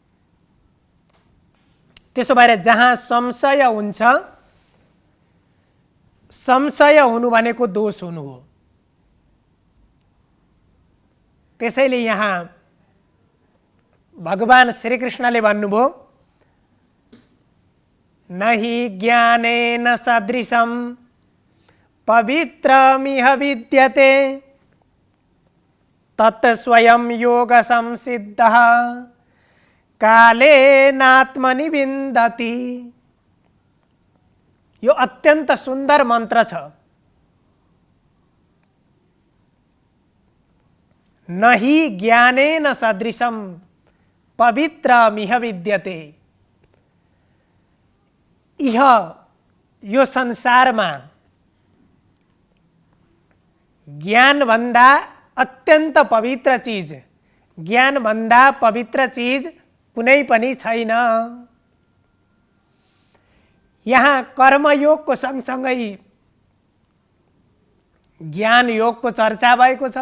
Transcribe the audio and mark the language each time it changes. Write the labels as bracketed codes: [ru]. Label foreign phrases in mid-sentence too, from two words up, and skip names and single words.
[ne] त्यसो भएर जहाँ संशय हुन्छ, संशय हुनु भनेको दोष हुनु हो। त्यसैले यहाँ भगवान श्रीकृष्णले भन्नुभयो, [sa] नहि ज्ञानेन सदृशं पवित्रमिह विद्यते तत् स्वयं योग संसिद्धः कालेनात्मनि विन्दति। [ne] यो अत्यन्त सुन्दर मन्त्र छ। [sa] नहि ज्ञानेन सदृशं पवित्रमिह विद्यते। [ne] इह यो संसारमा ज्ञानभन्दा अत्यन्त पवित्र चीज, ज्ञानभन्दा पवित्र चीज कुनै पनि छैन। यहाँ कर्मयोगको सँगसँगै ज्ञान योगको चर्चा भएको छ।